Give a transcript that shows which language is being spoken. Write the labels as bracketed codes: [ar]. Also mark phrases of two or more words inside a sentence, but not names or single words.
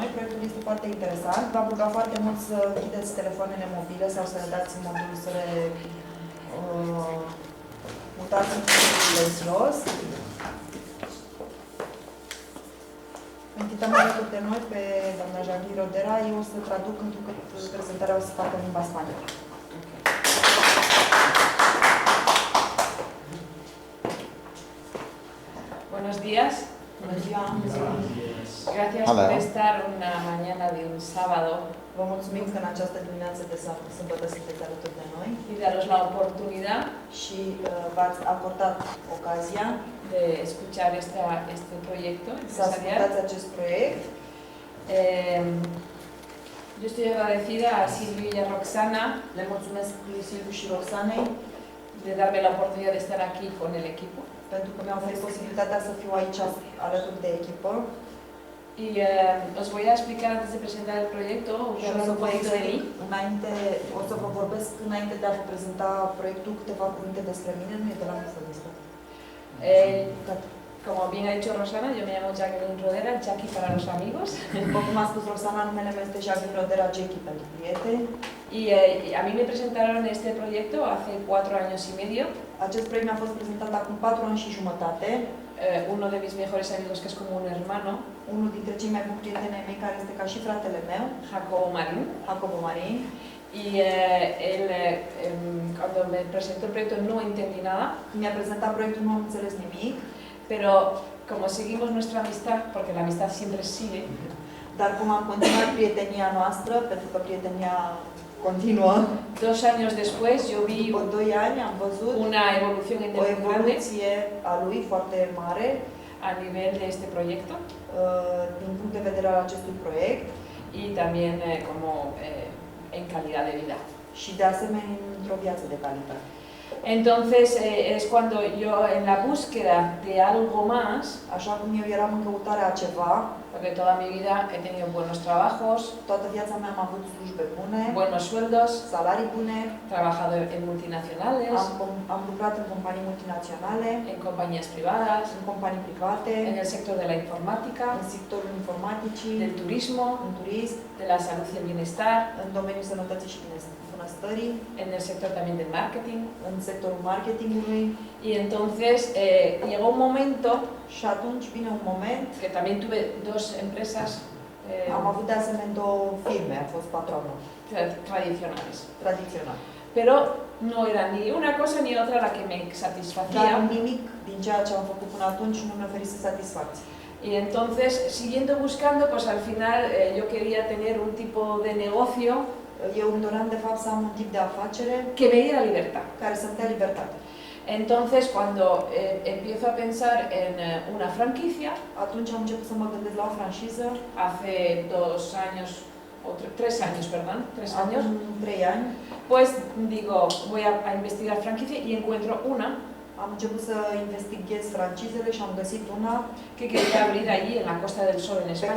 [ro] Proiectul este foarte interesant. V-am rugat foarte mult să închideți telefoanele mobile sau să le dați în modul să le mutați în silențios. Invităm alături de noi pe doamna Jacqueline Rodera. Eu o să traduc întrucât prezentarea o să facă în limba spaniolă. [es] Buenos días. Gracias por estar una mañana de un sábado. [ro] Vă mulțumim că în această dimineață de sâmbătă sunteți alături de noi. [es] Y daros la oportunidad [ro] și v-ați acordat ocazia [es] de escuchar este proyecto [ro] să ascultați acest proiect. [es] Yo estoy agradecida a Silvio y a Roxana. [ro] Le mulțumesc lui Silviu și Roxanei [es] de darme la oportunidad de estar aquí con el equipo. [ro] Pentru că mi-au oferit posibilitatea să fiu aici alături de echipă. [es] Y os voy a explicar antes de presentar el proyecto un poquito de mí. [ro] O să vă vorbesc înainte de a vă prezenta proiectul câteva cuvinte despre mine, nu e de la mult [es] Como bien ha dicho Rosana, yo me llamo Jacqueline Rodera, Jackie para los amigos. [ro] După cum a spus Rosana, numele meu este Jacqueline Rodera, Jackie pentru prieteni. [es] Y a mí me presentaron este proyecto hace 4 años y medio. [ro] Acest proiect mi-a fost prezentat acum 4 ani și jumătate. [es] Uno de mis mejores amigos, que es como un hermano. [ro] Unul dintre cei mai buni prieteni ai mei, care este ca și fratele meu, Jacobo Marin. [es] Y él, cuando me presentó el proyecto, no entendí nada. [ro] Mi-a prezentat proiectul, nu am înțeles nimic. [es] Pero como seguimos nuestra amistad, porque la amistad siempre sigue. [ro] Dar cum am continuat prietenia noastră, pentru că prietenia continuă. [es] 2 años después, yo vi [ro] după 2 ani am văzut [es] una evolución [ro] o evoluție a lui foarte mare [es] a nivel de este proyecto, [ro] din punct de vedere al acestui proiect [es] y también como en calidad de vida. [ro] Și de asemenea într-o viață de calitate. [es] Entonces es cuando yo en la búsqueda de algo más, [ro] așa cum eu eram în căutarea ceva, [es] porque toda mi vida he tenido buenos trabajos, [ro] toată viața mea am avut slujbe bune, [es] buenos sueldos, [ro] salarii bune, [es] trabajado en multinacionales, [ro] am lucrat în companii multinaționale, [es] en compañías privadas, [ro] în companii private, [es] en el sector de la informática, [ro] în sectorul informaticii, [es] del turismo, [ro] în turism, [es] de la salud y el bienestar, [ro] în domeniul sănătății și bunăstării, [es] en el sector también del marketing, [ro] în sectorul marketingului. [es] Y entonces llegó un momento, [ro] și atunci vine un moment, [es] que también tuve 2 empresas, [ro] am avut de asemenea 2 firme, am fost patronă, [es] tradicionales. Pero no era ni una cosa ni otra la que me satisfacía. [ro] Dar nimic din ceea ce am făcut până atunci nu mi-a oferit satisfacție. [es] Y entonces, siguiendo buscando, pues al final yo quería tener un tipo de negocio [ro] eu îmi doream de fapt să am un tip de afacere [es] que me diera libertad. [ro] Care să-mi dea libertate. [es] Entonces, cuando empiezo a pensar en una franquicia, [ro] atunci am început să mă gândesc la o franciză. [es] Hace 2 años, o 3 años, perdón, 3 años. [ro] 3 ani. [es] Pues digo, voy a investigar franquicia y encuentro una. [ro] Am început să investighez francizele și am găsit una [es] que quería abrir allí en la Costa del Sol en España.